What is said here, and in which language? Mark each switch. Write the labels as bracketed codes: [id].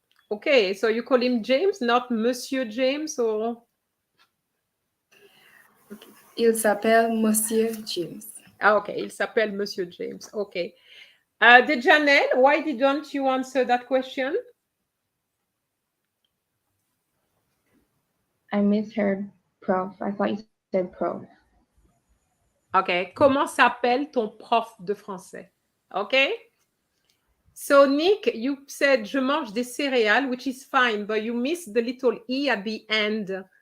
[en] Okay, so you call him James, not Monsieur James, or? [fr] Il s'appelle Monsieur James. Ah, okay, il s'appelle Monsieur James. Okay. [en] Janelle, why didn't you answer that question? I misheard prof. I thought you said prof. Okay. [fr] Comment s'appelle ton prof de français? [en] Okay. So, Nick, you said [fr] je mange des céréales, [en] which is fine, but you missed the little E at the end.